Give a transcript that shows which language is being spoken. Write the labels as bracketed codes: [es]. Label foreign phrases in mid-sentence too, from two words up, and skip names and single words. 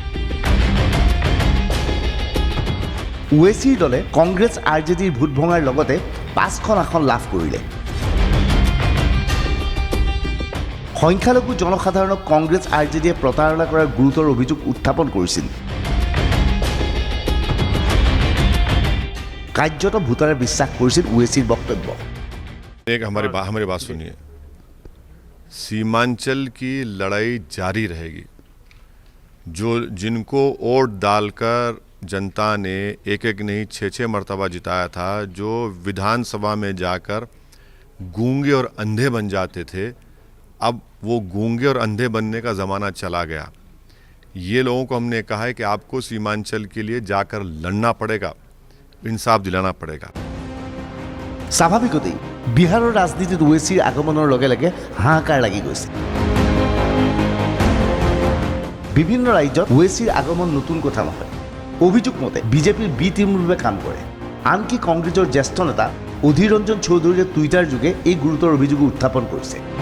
[as] ওৱেইছিৰ দলে কংগ্ৰেছ RJDৰ ভোট ভঙাৰ লগতে 5খন আসন লাভ কৰিলে। সংখ্যালঘু জনসাধাৰণক কংগ্ৰেছ RJDয়ে প্ৰতাৰণা কৰাৰ গুৰুতৰ অভিযোগ উত্থাপন কৰিছিল। কাৰ্যত ভোটাৰে বিশ্বাস কৰিছিল ওৱেইছিৰ বক্তব্য। [hi] हमारी बात सुनिए, सीमांचल की लड़ाई जारी रहेगी। जिनको वोट डालकर जनता ने एक नहीं 6 मरतबा जिताया था, जो विधानसभा में जाकर गूंगे और अंधे बन जाते थे, अब वो गूंगे और अंधे बनने का ज़माना चला गया। ये लोगों को हमने कहा है कि आपको सीमांचल के लिए जाकर लड़ना पड़ेगा, इंसाफ दिलाना पड़ेगा। [as] স্বাভাৱিকতেই বিহাৰৰ ৰাজনীতিত ওৱেইছিৰ আগমনৰ লগে লগে হাহাকাৰ লাগি গৈছে। বিভিন্ন ৰাজ্যত ওৱেইছিৰ আগমন নতুন কথা নহয়। অভিযোগ মতে বিজেপিৰ [en] B team [as] ৰূপে কাম কৰে। আনকি কংগ্ৰেছৰ জ্যেষ্ঠ নেতা অধীৰ ৰঞ্জন চৌধুৰীয়ে টুইটাৰ যোগে এই গুৰুতৰ অভিযোগ উত্থাপন কৰিছে।